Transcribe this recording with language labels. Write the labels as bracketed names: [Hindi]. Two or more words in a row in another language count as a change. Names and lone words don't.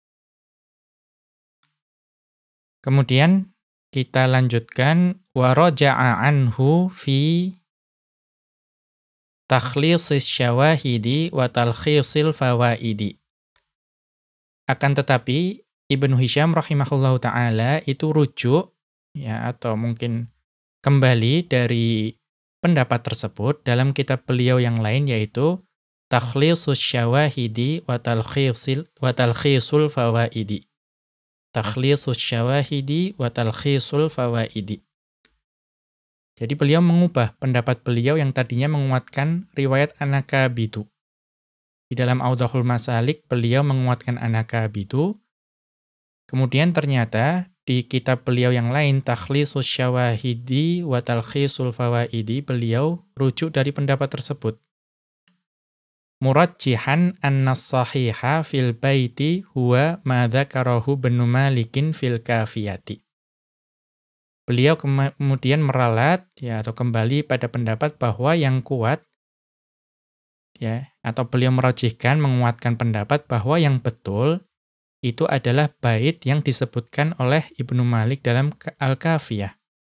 [Indonesian] Kemudian kita lanjutkan [Arabic] ورجع عنه في تخليص الشواهد وتلخيص الفوائد. [Indonesian] Akan tetapi Ibnu Hisyam [Arabic] رحمه الله تعالى [Indonesian] itu rujuk ya atau mungkin kembali dari pendapat tersebut dalam kitab beliau yang lain yaitu takhlisus syawahidi wa talkhisul fawaidi. Takhlisus syawahidi wa talkhisul fawaidi. Jadi beliau mengubah pendapat beliau yang tadinya menguatkan riwayat anakabidu. Di dalam Audahul Masalik beliau menguatkan anakabidu. Kemudian ternyata di kitab beliau yang lain Takhlisus Syawahidi wa Talkhisul Fawaidi beliau rujuk dari pendapat tersebut. [Arabic] مرجحا أن الصحيح في البيت هو ما ذكره ابن مالك في الكافية. [Indonesian] Beliau kemudian meralat ya atau kembali pada pendapat bahwa yang kuat ya atau beliau merajihkan menguatkan pendapat bahwa yang betul itu adalah bait yang disebutkan oleh Ibnu Malik dalam Al-Kafiyah.